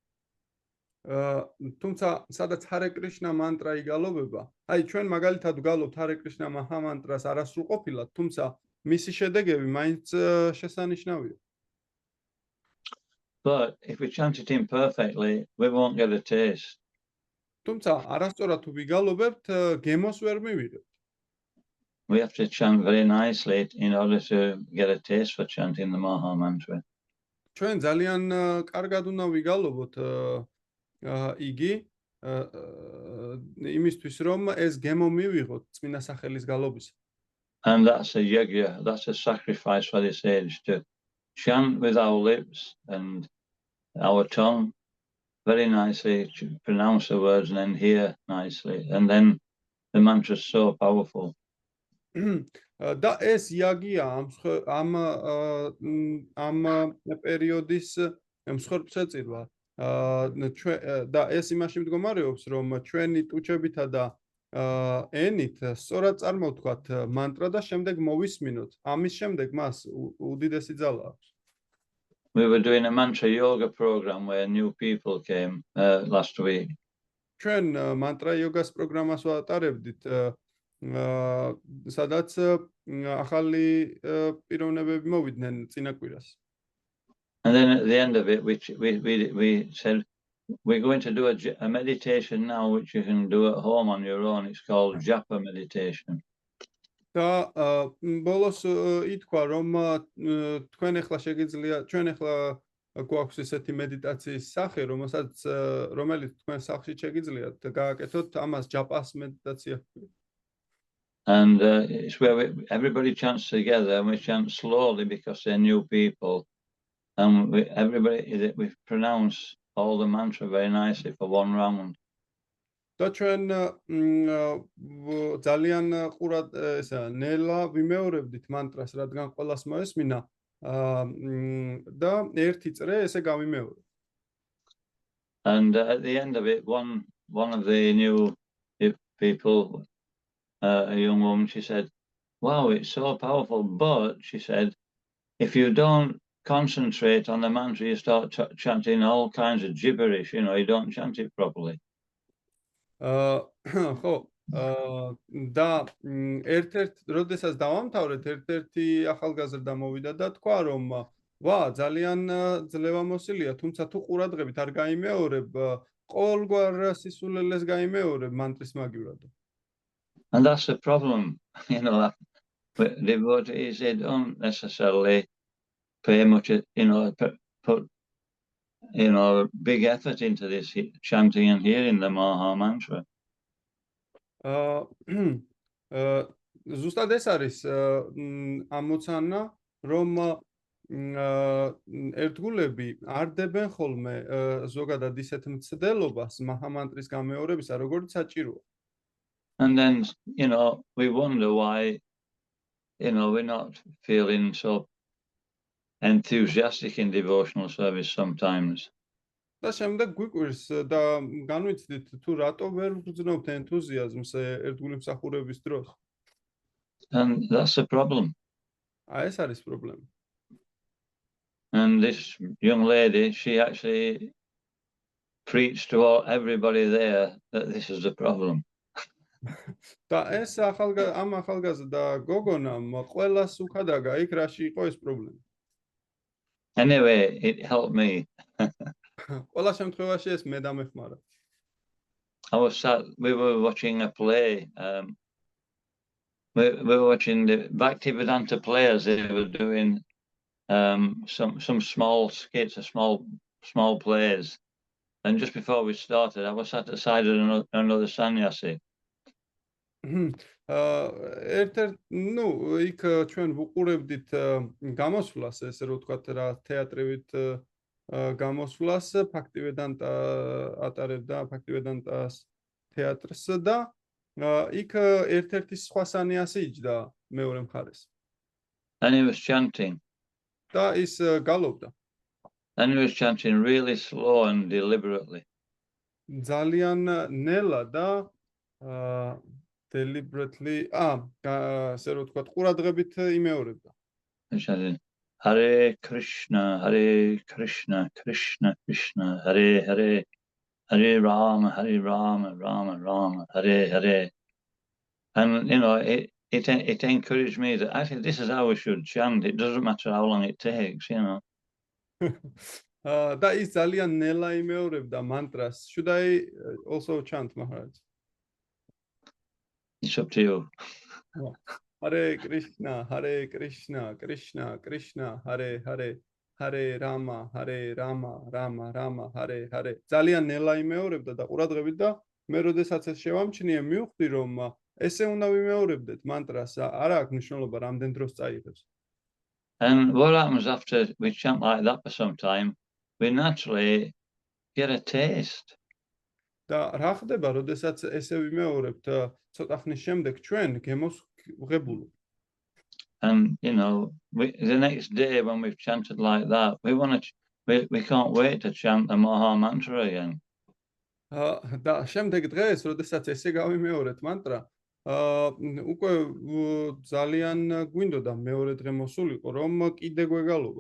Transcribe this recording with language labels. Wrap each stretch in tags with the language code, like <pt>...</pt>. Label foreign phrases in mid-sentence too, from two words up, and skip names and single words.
<ka>თუმცა სადაც ჰარე კრიშნა მანტრა იგალობება, აი ჩვენ მაგალითად ვგალობთ ჰარე კრიშნა მაჰამანტრას არასრულყოფილად, თუმცა მისი შედეგები მაინც შესანიშნავია.</ka> <en>But if we chant it imperfectly, we won't get a taste.</en> <ka>თუმცა არასწორად თუ ვიგალობებთ, გემოს ვერ მივიღებთ.</ka> <en>We have to chant very nicely in order to get a taste for chanting the Maha Mantra.</en> <ka>ჩვენ ძალიან კარგად უნდა ვიგალობოთ იგი იმისთვის რომ ეს გემო მივიღოთ წმინდა სახელის გალობის.</ka> <en>And that's a yajna, that's a sacrifice for this age, to chant with our lips and our tongue very nicely, to pronounce the words and then hear nicely. And then the mantra is so powerful.</en> <ka>და ეს იაგია ამ პერიოდის მსხვერპლსაწირვა. და ეს იმაში მდგომარეობს, რომ ჩვენი ტუჩებითა და ენით სწორად წარმოვთქვათ მანტრა და შემდეგ მოვისმინოთ. ამის შემდეგ მას უდიდესი ძალა აქვს.</ka> <en>We were doing a mantra yoga program where new people came last week.</en> <ka>ჩვენ მანტრა იოგას პროგრამას ვატარებდით, სადაც ახალი პიროვნებები მოვიდნენ წინა კვირას.</ka> <en>And then at the end of it, we said, we're going to do a meditation now, which you can do at home on your own. It's called Japa meditation.</en> <ka>და ბოლოს ითქვა, რომ თქვენ ახლა შეგიძლია, ჩვენ ახლა გვაქვს ესეთი meditაციის სახე, რომელიც თქვენ სახლში შეგიძლიათ გააკეთოთ, ამას ჯაპას meditაცია.</ka> <en>And it's where everybody chants together, and we chant slowly because they're new people. And we pronounce all the mantra very nicely for one round.</en> <ka>და ჩვენ ძალიან ყურად ნელა ვიმეორებდით მანტრას, რადგან ყველას მოესმინა და ერთი წრე ესე გავიმეორებ.</ka> <en>And at the end of it, one of the new people, a young woman, she said, "Wow, it's so powerful." But she said, if you don't concentrate on the mantra, you start chanting all kinds of gibberish. You don't chant it properly.</en> <ka>ხო, და ერთ-ერთ როდესაც დავამთავრეთ, ერთ-ერთი ახალგაზრდა მოვიდა და თქვა, რომ ვა, ძალიან ძლევამოსილია, თუმცა თუ ყურადღებით არ გაიმეორებ, ყოველგვარ სისულელეს გაიმეორებ mantris მაგივრად.</ka> <en>And that's the problem, devotees, they don't necessarily pay much, put big effort into this chanting and hearing the Maha Mantra.</en> <ka>ზუსტად ეს არის ამოცანა, რომ ერთგულები არ დებენ ხოლმე ზოგადად ისეთ მცდელობას მაჰამანტრის გამეორებისა, როგორც საჭიროა.</ka> <en>And then, we wonder why, we're not feeling so enthusiastic in devotional service sometimes.</en> <ka>და შემდეგ გვიკვირს და განვიცდით თუ რატო ვერ ვგრძნობთ ენთუზიაზმს ერთგული მსახურების დროს.</ka> <en>And that's the problem.</en> <ka>ეს არის პრობლემა.</ka> <en>And this young lady, she actually preached to everybody there that this is the problem.</en> <ka>და ეს ამ ახალგაზრდა გოგონამ ყველას უხადაგა იქ რაში იყო ეს პრობლემა.</ka> <en>Anyway, it helped me.</en> <ka>ყველა შემთხვევაში ეს მე დამეხმარა.</ka> <en>We were watching a play. We were watching the Bhaktivedanta players. They were doing some small skits, small plays. And just before we started, I was sat at the side of another sannyasi.</en> <ka>იქ ჩვენ ვუყურებდით გამოსვლას, ესე რომ ვთქვათ რა, თეატრებით გამოსვლას, Bhaktivedanta ატარებდა Bhaktivedantას თეატრს და იქ ერთ-ერთი სხვა სანიასი იჯდა მეორე მხარეს.</ka> <en>And he was chanting.</en> <ka>და ის გალობდა.</ka> <en>And he was chanting really slow and deliberately.</en> <ka>ძალიან ნელა და deliberately, ასე რომ ვთქვათ, ყურადღებით იმეორებდა.</ka> <sa>Hare Krishna, Krishna Krishna, Hare Hare, Hare Rama, Rama Rama, Hare Hare.</sa> <en>And it encouraged me that I think this is how we should chant. It doesn't matter how long it takes,</en> <ka>და ის ძალიან ნელა იმეორებდა мантрას.</ka> <en>Should I also chant, Maharaj? It's up to you.</en> <sa>Hare Krishna, Krishna Krishna, Hare Hare, Hare Rama, Rama Rama, Hare Hare.</sa> <ka>ძალიან ნელა იმეორებდა და ყურადღებით და მე როდესაც ეს შევამჩნიე, მივხვდი რომ ესე უნდა ვიმეორებდეთ мантрას, არა აქვს მნიშვნელობა რამდენ დროს წაიღებს.</ka> <en>And what happens after we chant like that for some time, we naturally get a taste.</en> <ka>და რა ხდება, როდესაც ესე ვიმეორებთ ცოტა ხნის შემდეგ ჩვენ გემოს ვღებულობ.</ka> <en>And the next day when we've chanted like that, we can't wait to chant the Maha Mantra again.</en> <ka>და შემდეგ დღეს, როდესაც ესე გავიმეორეთ мантрა, უკვე ძალიან გვინდოდა მეორე დღე მოსულიყო, რომ კიდე გვეგალობა.</ka>